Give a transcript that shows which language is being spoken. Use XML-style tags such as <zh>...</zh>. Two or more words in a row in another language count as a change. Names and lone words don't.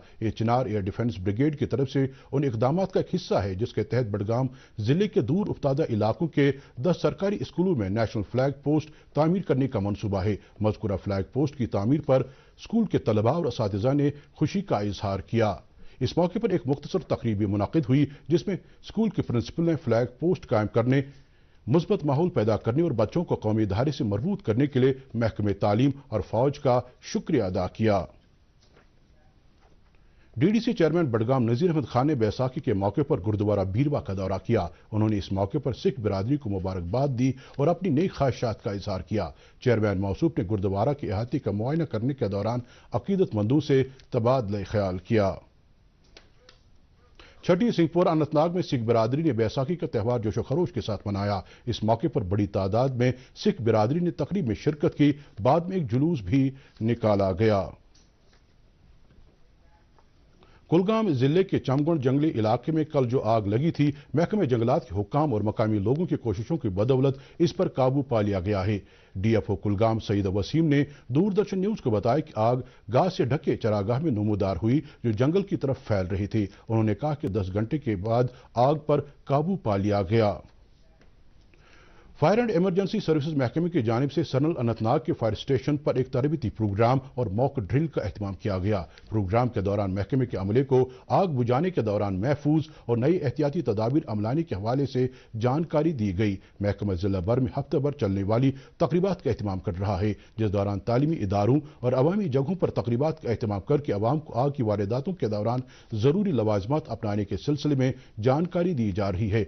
<ur>یہ چنار ایئر ڈیفنس بریگیڈ کی طرف سے ان اقدام کا ایک حصہ ہے جس کے تحت بڈگام ضلع کے دور افتادہ علاقوں کے 10 سرکاری اسکولوں میں</ur> <en>national flag post</en> <ur>تعمیر کرنے کا منصوبہ ہے. مذکورہ</ur> <en>flag post</en> <ur>کی تعمیر پر اسکول کے طلبہ اور اساتذہ نے خوشی کا اظہار کیا. اس موقع پر ایک مختصر تقریب بھی منعقد ہوئی جس میں اسکول کے پرنسپل نے</ur> <en>flag post</en> <ur>قائم کرنے، مثبت ماحول پیدا کرنے اور بچوں کو قومی ادارے سے مربوط کرنے کے لیے محکمہ تعلیم اور فوج کا شکریہ ادا کیا۔ ڈی ڈی سی چیئرمین بڈگام نذیر احمد خان نے بیساکھی کے موقع پر گردوارہ بیروا کا دورہ کیا۔ انہوں نے اس موقع پر سکھ برادری کو مبارکباد دی اور اپنی نئی خواہشات کا اظہار کیا۔ چیئرمین موصوف نے گردوارہ کے احاطے کا معائنہ کرنے کے دوران عقیدت مندوں سے تبادلہ خیال کیا۔ چھٹی سنگھ پورہ اننت ناگ میں سکھ برادری نے بیساکھی کا تہوار جوش و خروش کے ساتھ منایا۔ اس موقع پر بڑی تعداد میں سکھ برادری نے تقریب میں شرکت کی، بعد میں ایک جلوس بھی نکالا گیا۔ کلگام ضلع کے چمگن جنگلی علاقے میں کل جو آگ لگی تھی، محکمہ جنگلات کے حکام اور مقامی لوگوں کی کوششوں کی بدولت اس پر قابو پا لیا گیا ہے۔ ڈی ایف او کلگام سعید وسیم نے دوردرشن نیوز کو بتایا کہ آگ گاز سے ڈھکے چراگاہ میں نمودار ہوئی جو جنگل کی طرف پھیل رہی تھی۔ انہوں نے کہا کہ 10 گھنٹے کے بعد آگ پر قابو پا لیا گیا۔ فائر اینڈ ایمرجنسی سروسز محکمے کی جانب سے سرنل اننت ناگ کے</ur> <en>fire station</en> <ur>پر ایک تربیتی پروگرام اور</ur> <en>mock drill</en> <ur>کا اہتمام کیا گیا۔ پروگرام کے دوران محکمے کے عملے کو آگ بجھانے کے دوران محفوظ اور نئی احتیاطی تدابیر عملانے کے حوالے سے جانکاری دی گئی۔ محکمہ ضلع بھر میں ہفتہ بھر چلنے والی تقریبات کا اہتمام کر رہا ہے، جس دوران تعلیمی اداروں اور عوامی جگہوں پر تقریبات کا اہتمام کر کے عوام کو آگ کی وارداتوں کے دوران ضروری لوازمات اپنانے کے سلسلے میں جانکاری دی جا رہی ہے۔</ur>